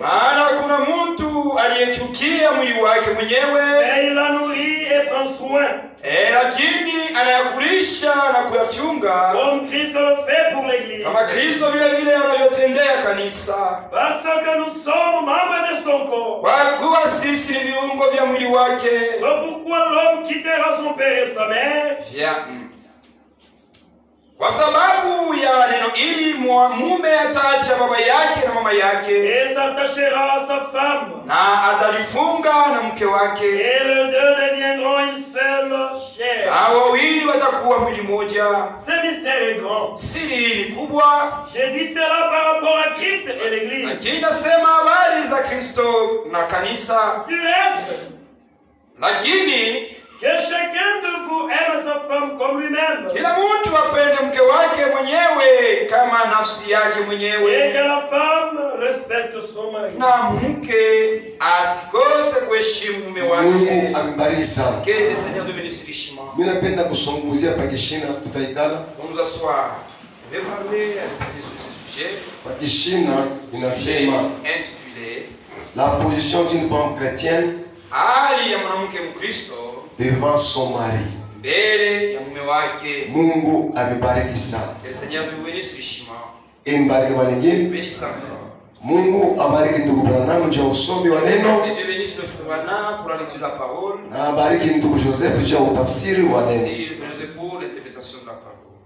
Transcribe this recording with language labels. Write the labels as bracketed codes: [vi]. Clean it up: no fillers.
[sw] Maana kuna mtu aliyechukia mwili wake mwenyewe, [fr] Mais il la nourrit et prend soin. [sw] lakini anayakulisha na kuyachunga, [fr] Comme Christ le fait pour l'Église. [sw] kama Kristo vile vile anavyotendea kanisa. [fr] Parce que nous sommes membres de son corps. [sw] Kwa kuwa sisi ni viungo vya mwili wake. [fr] C'est pourquoi l'homme quittera son père et sa mère. [sw] Kwa sababu ya neno hili, mume ataacha baba yake na mama yake, [fr] Et s'attachera à sa femme. [sw] na atalifunga na mke wake, [fr] Et les deux deviendront une seule chair. [sw] na wawili watakuwa mwili moja. [fr] Ce mystère est grand. [sw] Siri ni kubwa, [fr] J'ai dit cela par rapport à Christ et l'Église. [sw] lakini nasema habari za Kristo na kanisa. [fr] Du reste, [sw] Lakini [fr] que chacun de vous aime sa femme comme lui-même. [sw] kila mtu apende mke wake mwenyewe kama nafsi yake [fr] Et que [sw] mwenyewe, [fr] la femme respecte son mari. [sw] na mke asikose kuheshimu mume wake. Mungu amebariki sana. [fr] Que le Seigneur nous bénisse richement. [sw] Mimi napenda kusungumzia Pakishina, tutaikala. [fr] Vamos nous asseoir. Je vais parler sur ce sujet. Pakishina Sujet [sw] inasema [fr] intitulé la position d'une femme chrétienne [sw] hali ya mwanamke Mkristo [fr] devant son mari. [sw] mbele ya mume wake. Mungu amebariki sana. [fr] Que le Seigneur nous bénisse richement. [sw] Mbariki walingine. [fr] Bénisse encore. [sw] Mungu abariki ndugu Branham juu ya usomi wa neno. [fr] Et Dieu bénisse le frère Branham pour la lecture de la parole. [sw] Na abariki ndugu Joseph juu ya utafsiri wa neno. [fr] Merci le frère Joseph pour l'interprétation de la parole.